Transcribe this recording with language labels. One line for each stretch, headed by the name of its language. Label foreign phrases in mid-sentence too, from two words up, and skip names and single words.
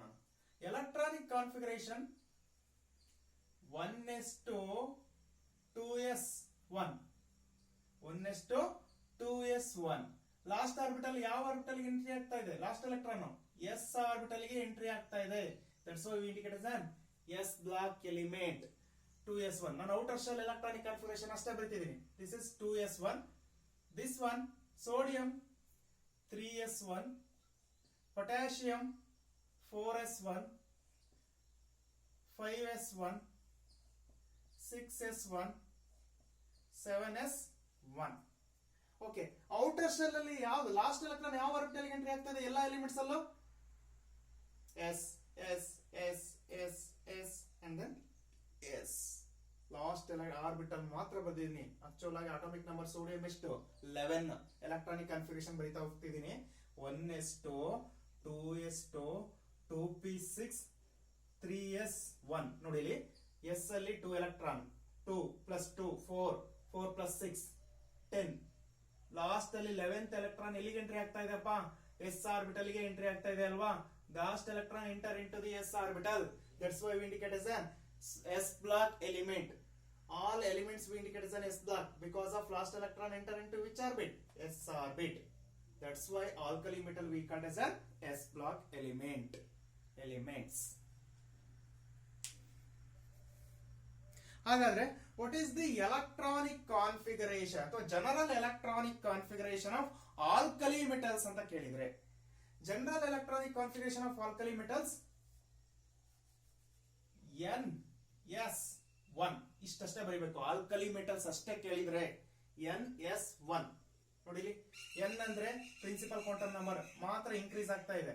English: Electronic configuration 1s2s1. 1s2s1. last orbital
Kannada: ಯಾವ ಆರ್ಬಿಟಲ್ ಗೆ ಎಂಟ್ರಿ ಆಗ್ತಾ ಇದೆ?
English: last electron
Kannada: s ಆರ್ಬಿಟಲ್ ಗೆ ಎಂಟ್ರಿ ಆಗ್ತಾ ಇದೆ.
English: That's why we indicate as an s block element. 2s1.
Kannada: ನಾನು
English: outer shell electronic configuration
Kannada: ಅಷ್ಟೇ ಬರೀತಿದ್ದೀನಿ.
English: this is 2s1. this one sodium 3s1, potassium 4s1, 5s1, 6s1, 7s1.
Kannada: ಓಕೆ.
English: outer shell
Kannada: ಅಲ್ಲಿ ಯಾವ
English: last electron
Kannada: ಯಾವ ಆರ್ಬಿಟಲ್ ಗೆ ಎಂಟ್ರಿ ಆಗ್ತದೆ? ಎಲ್ಲಾ ಎಲಿಮೆಂಟ್ಸ್ ಅಲ್ಲೂ s s s s s
English: and then s. last orbital
Kannada: ಮಾತ್ರ ಬರೆದಿದ್ದೀನಿ. ಆಕ್ಚುಲ್ ಆಗಿ
English: atomic number sodium
Kannada: ಎಷ್ಟು? 11.
English: electronic configuration
Kannada: ಬರೀತಾ ಹೋಗ್ತಿದ್ದೀನಿ. 1s2, 2s2, 2p6, 3s1. ನೋಡಿ ಇಲ್ಲಿ s ಅಲ್ಲಿ 2 ಎಲೆಕ್ಟ್ರಾನ್, 2 plus 2 4, 4 plus 6 10. ಲಾಸ್ಟ್ ಅಲ್ಲಿ 11th ಎಲೆಕ್ಟ್ರಾನ್ ಎಲ್ಲಿಗೆ ಎಂಟ್ರಿ ಆಗ್ತಾ ಇದೆಪ್ಪ?
English: s orbital
Kannada: ಗೆ ಎಂಟ್ರಿ ಆಗ್ತಾ ಇದೆ ಅಲ್ವಾ?
English: last electron enter into the s orbital. That's why we indicate as an s block element. All elements we indicate as an s block because of last electron enter into which orbit? S orbit. That's why alkali metal we call as an s block elements.
Kannada: ಹಾಗಾದ್ರೆ
English: what is the electronic configuration
Kannada: ಅಥವಾ
English: general electronic configuration of alkali metals
Kannada: ಅಂತ ಕೇಳಿದ್ರೆ,
English: general electronic configuration of alkali metals
Kannada: NS1 ಇಷ್ಟಷ್ಟೇ ಬರೀಬೇಕು.
English: alkali metals
Kannada: ಅಷ್ಟೇ ಕೇಳಿದ್ರೆ NS1 ನೋಡಿ, N ಅಂದ್ರೆ
English: principal quantum number
Kannada: ಮಾತ್ರ ಇನ್ಕ್ರೀಸ್ ಆಗ್ತಾ ಇದೆ.